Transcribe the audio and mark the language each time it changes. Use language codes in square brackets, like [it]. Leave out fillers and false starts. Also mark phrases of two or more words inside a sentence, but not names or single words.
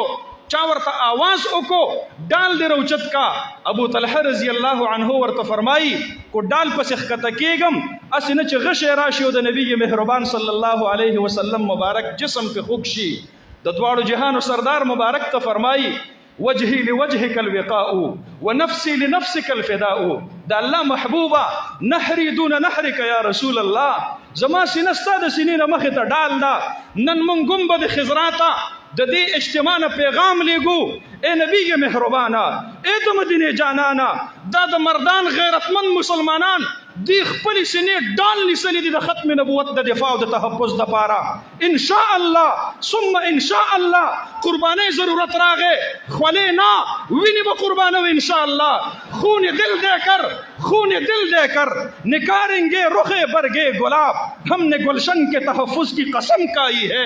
[ps] چا ورته آواز وکړو ډال دې روچت کا. ابو طلحه [ar] رضی الله عنه [ps] ورته فرمایي کو ډال پسې ښکته کېږم هسې نه چې غشی راشي او د نبي مهربان [ar] صلی الله علیه وسلم [ps] مبارک جسم پې خوږ شي. د دواړو جهانو سردار مبارک ته فرمایي [ar] وجهي لوجهك الوقاء ونفسي لنفسك الفداء. [ps] د الله محبوبه [ar] نحري دون نحرك یا رسول الله. [ps] زما سینه ستا د سینې نه مخې ته ډال ده. نن مونږ ګنبد خضرا ته د دې اجتماع نه پیغام لیږو اے نبی مهربانه، اے د مدینې جانانه، دا د مردان غیرتمند مسلمانان دی خپل سینې ډال نیسلي دي د ختم نبوت د دفاع او د تحفظ دپاره. [ar] ان شاء الله ثم ان شاء الله [ps] قربانۍ ضرورت راغې خولې نه وینې به قربانو [ar] ان شاء الله. [ur] خون دل دے کر خون دل دے کر نکاریں گے رخ برگے گلاب، ہم نے گلشن کے تحفظ کی قسم کھائی ہے.